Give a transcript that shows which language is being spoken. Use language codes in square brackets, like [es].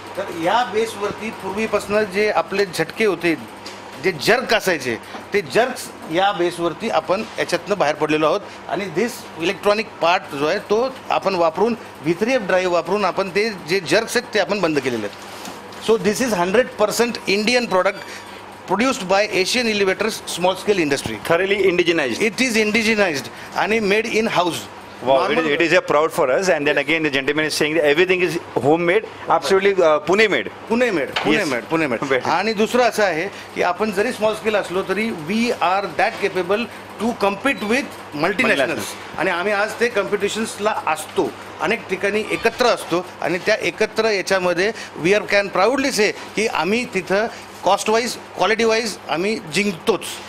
[mr] तर या बेसवरती पूर्वीपासून जे आपले झटके होते, जे जर्क असायचे, ते जर्क्स या बेसवरती आपण याच्यातनं बाहेर पडलेलो आहोत. आणि [en] this electronic part [mr] जो आहे तो आपण वापरून V3F ड्राईव्ह वापरून आपण ते जे जर्क्स आहेत ते आपण बंद केलेले आहेत. [en] So this is 100% Indian product produced by Asian Elevators small scale industry. Thoroughly indigenized. It is indigenized and made in house. Wow, it is a proud for us. And then again the gentleman is saying that everything is homemade, absolutely Pune made. Pune made. [mr] आणि दुसरं असं आहे की आपण जरी small scale असलो तरी [en] We are that capable to compete with multinationals. [mr] आणि आम्ही आज ते कॉम्पिटिशन्सला असतो, अनेक ठिकाणी एकत्र असतो आणि त्या एकत्र याच्यामध्ये [en] we are can proudly say [mr] की आम्ही तिथं कॉस्ट वाईज, क्वालिटी वाईज आम्ही जिंकतोच.